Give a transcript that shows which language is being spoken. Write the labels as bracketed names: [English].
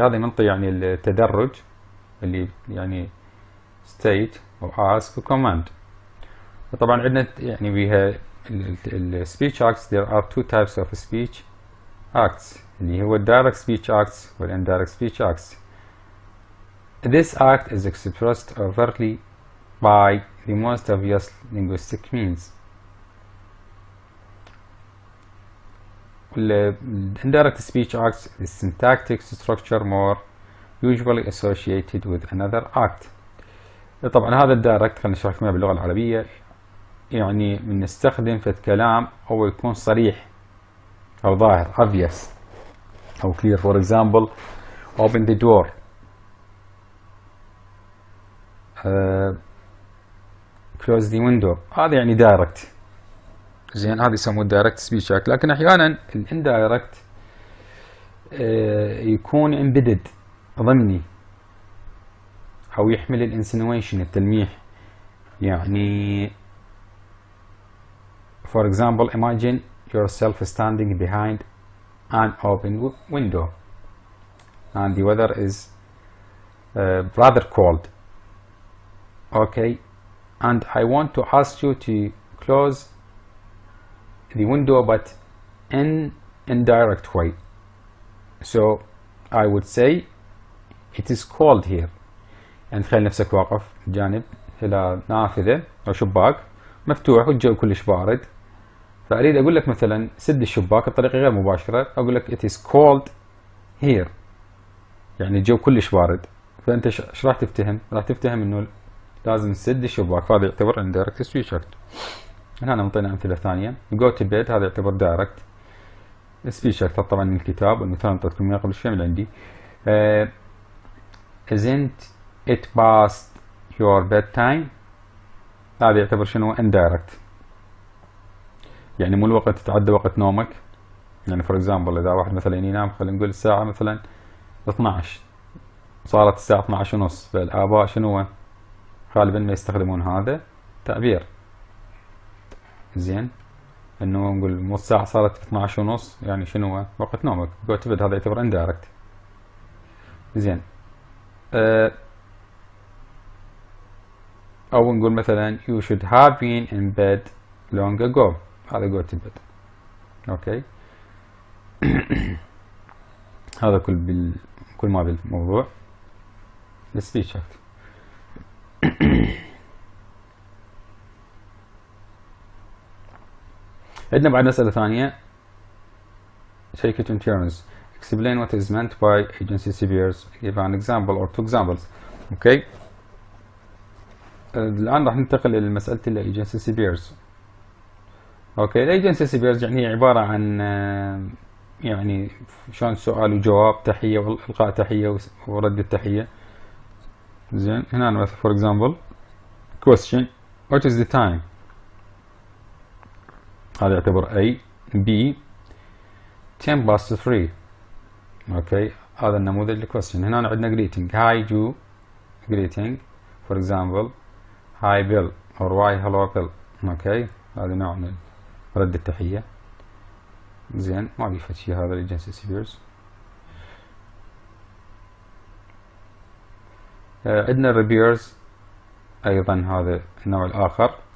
[Arabic] هذه منطق يعني التدرج اللي يعني state و ask و command. طبعا عندنا يعني بها speech acts. [English] There are two types of speech acts [Arabic] اللي هو [English] direct speech acts وال indirect speech acts. This act is expressed overtly by the most obvious linguistic means. The indirect speech acts is syntactic structure more usually associated with another act. [Arabic] طبعا هذا الدايركت خلينا نشرح لكم باللغة العربية، يعني بنستخدم في الكلام هو يكون صريح أو ظاهر obvious أو clear. [English] For example open the door. close the window. [Arabic] هذا يعني دايركت. زين، هذا يسموه الدايركت سبيتش اكت. لكن احيانا الاندايركت يكون embedded ضمني او يحمل الانسينويشن التلميح. يعني [English] for example imagine yourself standing behind an open window and the weather is rather cold. Okay, and I want to ask you to close the window but in indirect way. So I would say it is cold here. [Arabic] يعني تخيل نفسك واقف جانب إلى نافذة أو شباك مفتوح والجو كلش بارد، فأريد أقول لك مثلا سد الشباك بطريقة غير مباشرة، أقول لك [English] it is cold here، [Arabic] يعني الجو كلش بارد. فأنت ايش راح تفتهم؟ راح تفتهم إنه لازم تسد الشباك، فهذا يعتبر indirect speech. هنا نعطينا أمثلة ثانية. [English] go to bed [Arabic] هذا يعتبر [English] direct speech [Arabic] طبعا من الكتاب، والمثال نعطيتكم إياه قبل شوي من عندي. [English] isn't it past your bedtime؟ [Arabic] هذا يعتبر شنو؟ indirect، يعني مو الوقت تعدى وقت نومك. يعني [English] for example [Arabic] إذا واحد مثلا ينام خلينا نقول الساعة مثلا 12، صارت الساعة 12 ونص، فالآباء شنو غالبا ما يستخدمون هذا تعبير. زين، انه نقول مو الساعة صارت 12 ونص يعني شنو وقت نومك. [English] go to bed [Arabic] هذا يعتبر [English] indirect. [Arabic] زين، او نقول مثلا [English] you should have been in bed long ago، هذا go to bed. [Arabic] اوكي هذا كل ما بالموضوع السبيتش اكت. عندنا بعد مسألة ثانية [English] take it in terms explain what is meant by agency superiors give an example or two examples. [Arabic] اوكي الآن راح ننتقل إلى مسألة agency superiors. اوكي الايجنسي سيبيرز يعني هي عبارة عن يعني شلون سؤال وجواب، تحية والقاء تحية ورد التحية. زين، هنا مثلا [English] for example question what is the time، [Arabic] هذا يعتبر [English] A. B 10 past 3. [Arabic] اوكي هذا النموذج للكويستشن. هنا عندنا [English] greeting hi Joe greeting for example hi Bill or why hello Bill. [Arabic] اوكي هذا نوع من رد التحية. زين، ما بيفيد شيء هذا الايجنسي سيبيرز. عندنا reviewers ايضا هذا النوع الاخر.